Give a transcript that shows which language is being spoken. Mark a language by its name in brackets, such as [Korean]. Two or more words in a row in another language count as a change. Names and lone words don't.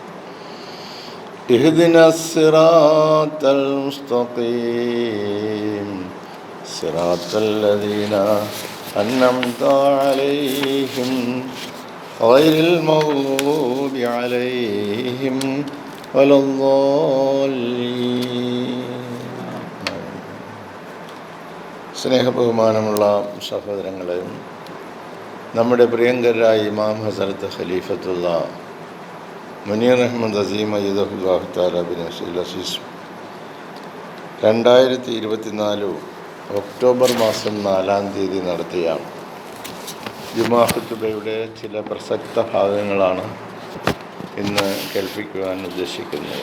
[Arabic] اهدنا الصراط المستقيم صراط الذين أنعمت عليهم غير المغضوب عليهم ولا الضالين. [Malayalam] സ്നേഹബഹുമാനമുള്ള സഹോദരങ്ങളെ, നമ്മുടെ പ്രിയങ്കരായ ഇമാം ഹസരത്ത് ഖലീഫത്തുള്ള മുനീർ അഹമ്മദ് അസീം [Arabic] أيده الله تعالى بنصره العزيز [Malayalam] 2024 ഒക്ടോബർ മാസം 4-ാം തീയതി നടത്തിയ ജുമാ ഖുതുബയുടെ ചില പ്രസക്ത ഭാഗങ്ങളാണ് ഇന്ന് കേൾപ്പിക്കുവാൻ ഉദ്ദേശിക്കുന്നത്.